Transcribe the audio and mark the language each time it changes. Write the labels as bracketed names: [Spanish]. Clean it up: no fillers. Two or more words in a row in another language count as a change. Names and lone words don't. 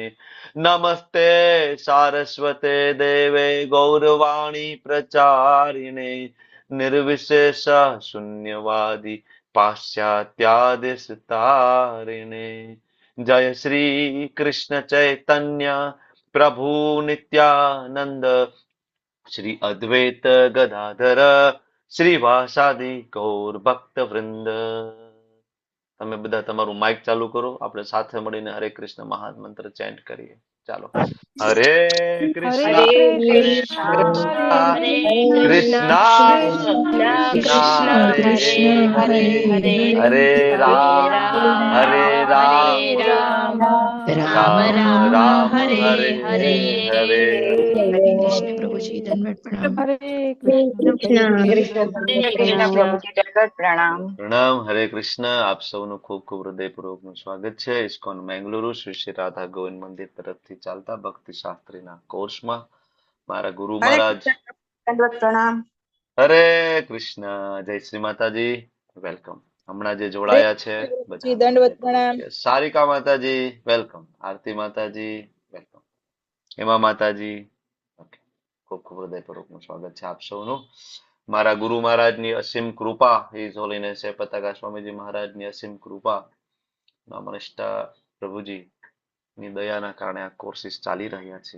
[Sanskrit] नमस्ते सारस्वते देवे गौरवाणी प्रचारिणे निर्विशेष शून्यवादी पाश्चात्यादिशतारिणे। जय श्री कृष्ण चैतन्य प्रभु नित्यानंद श्री अद्वैत गदाधर श्रीवासादि गौर भक्त वृंद। [Gujarati] તમે બધા તમારું માઇક ચાલુ કરો, આપણે સાથે મળીને હરે કૃષ્ણ મહામંત્ર ચેન્ટ કરીએ। ચાલો, હરે કૃષ્ણ हरे कृष्ण कृष्णा, કૃષ્ણ हरे कृष्ण કૃષ્ણ कृष्णा, કૃષ્ણ कृष्ण कृष्णा હરે कृष्ण हरे हरे हरे, હરે हरे રામ હરે राम हरे રામ हरे राम, राम राम राम राम राम हरे हरे हरे। हरे। [Hindi] हरे कृष्ण प्रभु जी, दंडवत प्रणाम। हरे हरे कृष्णा कृष्ण प्रभु हरे जी, कृष्ण हरे कृष्ण राम। प्रभु जी दंडवत प्रणाम। [Gujarati] પ્રણામ, હરે કૃષ્ણ। આપ સૌનું ખૂબ ખૂબ હૃદયપૂર્વકનું સ્વાગત છે ઇસ્કોન મેંગલુરુ શ્રી શ્રી રાધા ગોવિંદ મંદિર તરફથી ચાલતા ભક્તિ શાસ્ત્રીના કોર્સમાં। મારા ગુરુ [Hindi] हरे [Gujarati] મહારાજ, [Hindi] कृष्ण दंडवत प्रणाम। [Gujarati] હરે કૃષ્ણ, જય શ્રી માતાજી, વેલકમ। હમણાં જે [Hindi] हरे [Gujarati] જોડાયા છે [Hindi] कृष्ण प्रभु जी [Gujarati] બધાનું [Hindi] दंडवत [Gujarati] હૃદયપૂર્વક [Hindi] प्रणाम। [Gujarati] yes, સારિકા માતાજી વેલકમ, આરતી માતાજી વેલકમ, હેમા માતાજી ઓકે, ખૂબ ખૂબ હૃદયપૂર્વકનું સ્વાગત છે આપ સૌનું। મારા ગુરુ મહારાજની અસીમ કૃપા, [English] his holiness [Gujarati] પતાકા સ્વામીજી મહારાજની અસીમ કૃપા, નામનિષ્ઠા પ્રભુજી ની દયાના કારણે આ કોર્સિસ ચાલી રહ્યા છે।